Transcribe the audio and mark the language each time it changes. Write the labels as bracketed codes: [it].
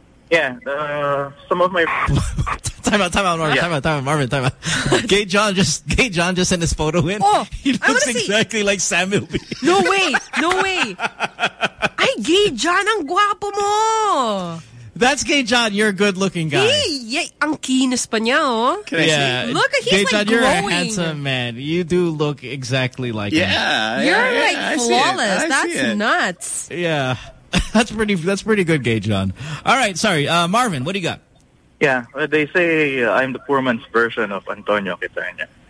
[en] Yeah, some of my time out, Marvin. Gay John just sent his photo in. Oh, he looks exactly like Samuel B. No way. [tl] Ay, Gay John ang guwapo mo. [en] That's Gay John. You're a good looking guy. [tl] Yeah, ang kinis pa niya, oh. [en] Yeah. Look, he's Gay like John, glowing. You're a handsome man. You do look exactly like him. You're flawless. That's nuts. Yeah. That's pretty good, Gay John. All right, sorry. Marvin, what do you got? Yeah, they say I'm the poor man's version of Antonio Quintana.